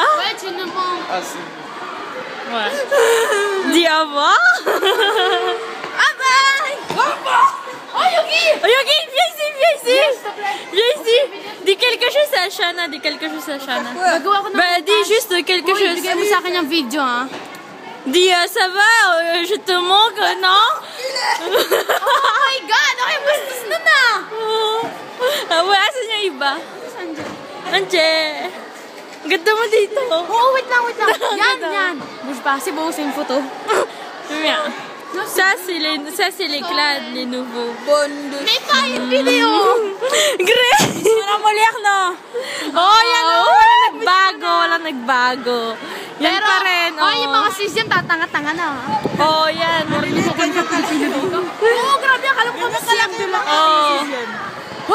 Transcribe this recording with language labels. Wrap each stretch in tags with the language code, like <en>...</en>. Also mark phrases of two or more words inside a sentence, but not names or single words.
<fr>Ouais, tu me manques. Ah, c'est bon. Ouais. Dis au revoir. Ah bye. Oh, Yogi. Oh, Yogi, viens ici, viens ici. Viens ici. Dis quelque chose à Shana, dis quelque chose à Shana. Bah, dis juste quelque chose.</fr> <tl>Bigay mo sa akin yung video, ha?</tl> <fr>Dis, ça va, je te manque, non?</fr> <en>Oh my God!</en> <tl>Okay, bastos na na! Ah, wala, asan yung iba? Andiyan. Ganda mo dito. Oh, wait lang. Yan.</tl> <fr>Bouge pas, c'est beau, c'est une photo. Bien. Ça, c'est les clans, les nouveaux. Mais pas une vidéo! Grace!</fr> <tl>Parang moliak, no? Oh, yan, oh. Walang nagbago. Yan Pero, pa rin, oh, yung mga sis yan, tatanga-tanga na. Oh, yan. Oo, grabe, akala ko kami lang. Oh. Hoy,</tl>